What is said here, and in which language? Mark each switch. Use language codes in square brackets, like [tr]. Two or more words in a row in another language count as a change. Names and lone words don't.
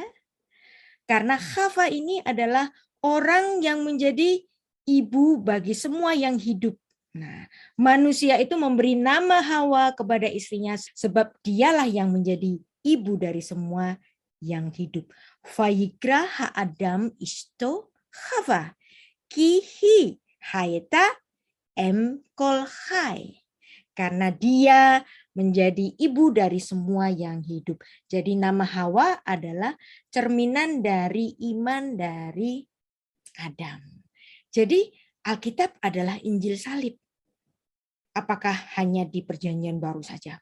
[id] Karena Chava ini adalah orang yang menjadi ibu bagi semua yang hidup. Nah, manusia itu memberi nama Hawa kepada istrinya sebab dialah yang menjadi ibu dari semua yang hidup. [he] ויקרא האדם אשתו חוה כי היא היתה אם כל חי. [id] Karena dia menjadi ibu dari semua yang hidup. Jadi nama Hawa adalah cerminan dari iman dari Adam. Jadi Alkitab adalah Injil salib. Apakah hanya di Perjanjian Baru saja?